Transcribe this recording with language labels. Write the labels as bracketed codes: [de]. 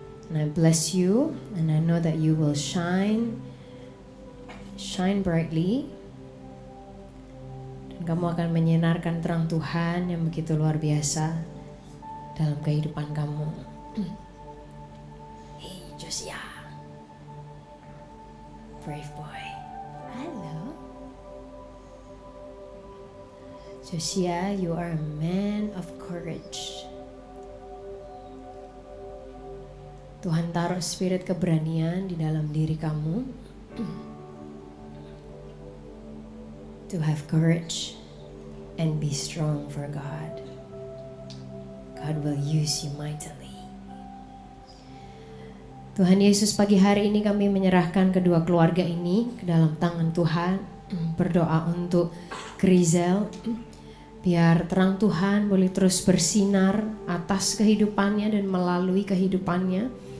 [en] And I bless you, and I know that you will shine brightly. [id] Dan kamu akan menyinarkan terang Tuhan yang begitu luar biasa dalam kehidupan kamu. [en] Hey Josia, brave boy. Halo. Josia, you are a man of courage. [id] Tuhan taruh spirit keberanian di dalam diri kamu. [en] To have courage and be strong for God. God will use you mightily. [id] Tuhan Yesus, pagi hari ini kami menyerahkan kedua keluarga ini ke dalam tangan Tuhan. Berdoa untuk Grizel. Biar terang Tuhan boleh terus bersinar atas kehidupannya dan melalui kehidupannya.